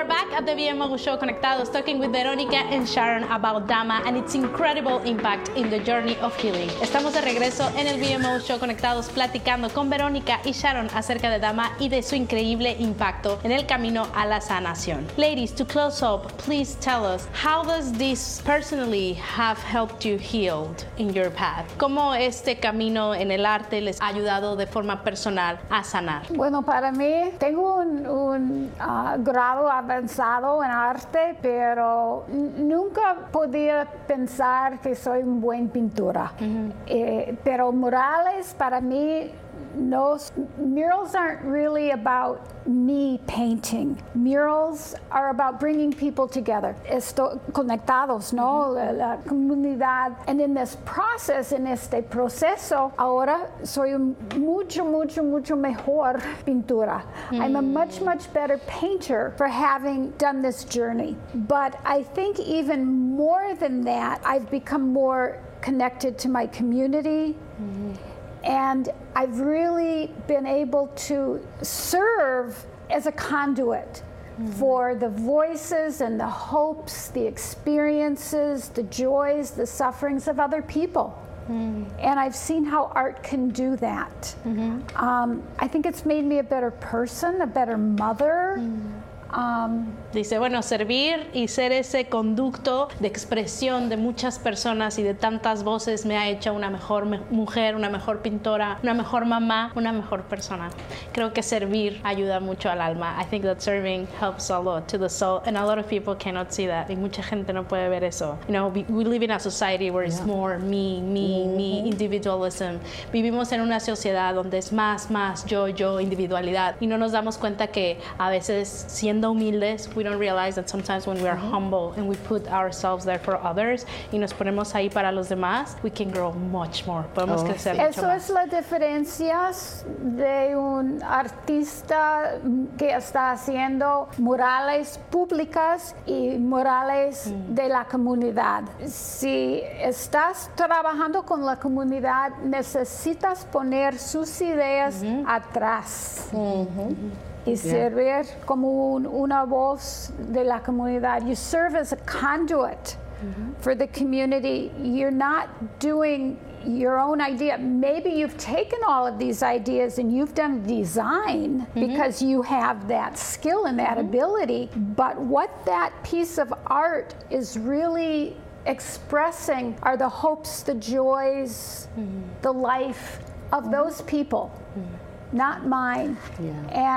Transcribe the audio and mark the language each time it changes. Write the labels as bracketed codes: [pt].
[en] at the BMO Show Conectados talking with Verónica and Sharon about DAMA and its incredible impact in the journey of healing. [es] Estamos de regreso en el BMO Show Conectados platicando con Verónica y Sharon acerca de DAMA y de su increíble impacto en el camino a la sanación. [en] Ladies, to close up, please tell us, how does this personally have helped you healed in your path? [es] ¿Cómo este camino en el arte les ha ayudado de forma personal a sanar? Bueno, para mí, tengo un grado avanzado en arte, pero nunca podía pensar que soy un buen pintura. Mm-hmm. Pero murales para mí, no, [en] murals aren't really about me painting. Murals are about bringing people together. [es] Esto conectados, ¿no? [en] Mm-hmm. [es] La comunidad. [en] And in this process, in [es] este proceso, ahora soy mucho, mucho, mucho mejor pintura. Mm-hmm. [en] I'm a much, much better painter for having done this journey. But I think even more than that, I've become more connected to my community. Mm-hmm. And I've really been able to serve as a conduit mm-hmm. for the voices and the hopes, the experiences, the joys, the sufferings of other people. Mm-hmm. And I've seen how art can do that. Mm-hmm. I think it's made me a better person, a better mother. Mm-hmm. [es] Dice, bueno, servir y ser ese conducto de expresión de muchas personas y de tantas voces me ha hecho una mejor mujer, una mejor pintora, una mejor mamá, una mejor persona. Creo que servir ayuda mucho al alma. [en] I think that serving helps a lot to the soul, and a lot of people cannot see that. [es] Y mucha gente no puede ver eso. [en] You know, we live in a society where it's more me, individualism. [es] Vivimos en una sociedad donde es más, yo, individualidad. Y no nos damos cuenta que a veces, si humildes, [en] we don't realize that sometimes when we are humble and we put ourselves there for others [es] y nos ponemos ahí para los demás, [en] we can grow much more. [es] Podemos crecer mucho. Eso es la diferencia de un artista que está haciendo murales públicas y murales de la comunidad. Si estás trabajando con la comunidad, necesitas poner sus ideas atrás. Y servir como una voz de la comunidad. [en] You serve as a conduit for the community. You're not doing your own idea. Maybe you've taken all of these ideas and you've done design because you have that skill and that ability. But what that piece of art is really expressing are the hopes, the joys, the life of those people. Mm-hmm. Not mine. Yeah.